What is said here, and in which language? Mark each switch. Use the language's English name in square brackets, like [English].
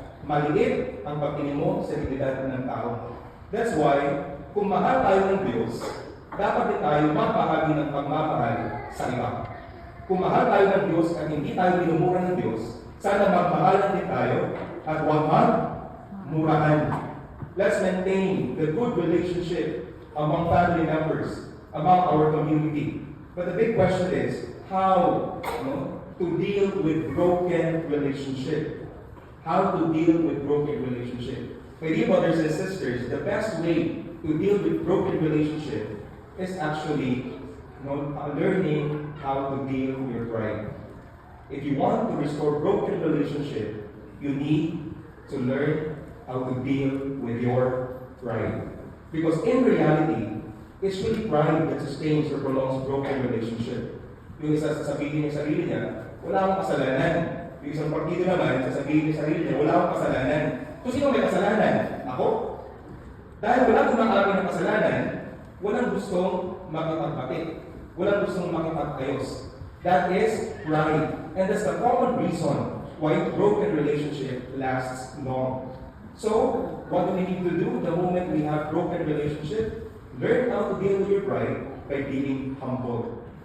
[Filipino] Maliit ang pagtingin mo sa dignidad ng tao. [English] That's why, [Filipino] kung mahal tayo ng Diyos, dapat din tayo magbahagi ng pagmamahal sa iba. Kung mahal tayo ng Diyos at hindi tayo minumura ng Diyos, sana magmahalan din tayo at huwag magmurahan. [English] Let's maintain the good relationship among family members, among our community. But the big question is, how to deal with broken relationship? How to deal with broken relationship? My dear brothers and sisters, the best way to deal with broken relationship is actually learning how to deal with your pride. If you want to restore broken relationship, you need to learn how to deal with your pride. Because in reality, it's really pride that sustains or prolongs broken relationship. [Filipino] Yung isa sasabihin niya sa sarili niya, wala akong kasalanan. Yung isang partido naman, sasabihin niya sa sarili niya, wala akong kasalanan. So sino may kasalanan? Ako? Dahil wala kumakamin ng kasalanan, walang gustong makipagbati. Walang gustong makipagayos. [English] That is pride. And that's the common reason why broken relationship lasts long. So, what do we need to do the moment we have broken relationship? Learn how to deal with your pride by being humble.